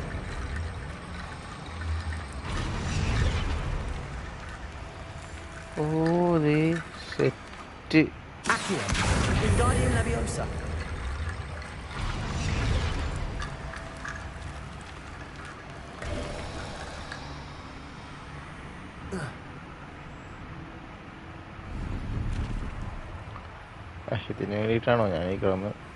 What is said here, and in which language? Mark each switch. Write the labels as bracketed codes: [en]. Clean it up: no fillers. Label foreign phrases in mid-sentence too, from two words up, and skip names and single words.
[ml] ഓ ദേ സെറ്റ്. [la] Accio. Wingardium Leviosa. [ml] ഇതിന് വേണ്ടിയിട്ടാണോ ഞാൻ ഈ കിടന്ന്?